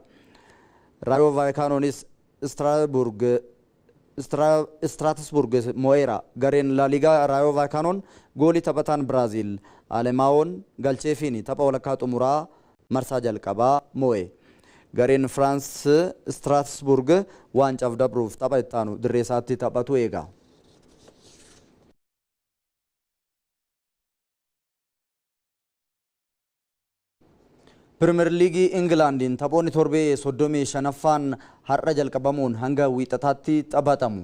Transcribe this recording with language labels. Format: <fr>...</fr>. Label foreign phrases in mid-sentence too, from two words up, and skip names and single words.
<om>Raayoo Vaayikaanoonis Straatisburg moo'eera. Gareen Laaliigaa Raayoo Vaayikaanoon goolii taphataan Biraaziil Alemaawon galcheefiin tapha walakkaa xumuraa marsaa jalqabaa moo'e. gareen ፍራንስ ስትራስቡርግ ዋንጫፍ dabruuf tapha ittaanu dirree isaatti taphatu eega. Premier League Englandin taphoonni torbee 35ffaan har'a jalqabamuun hanga wiixataatti taphatamu.</om>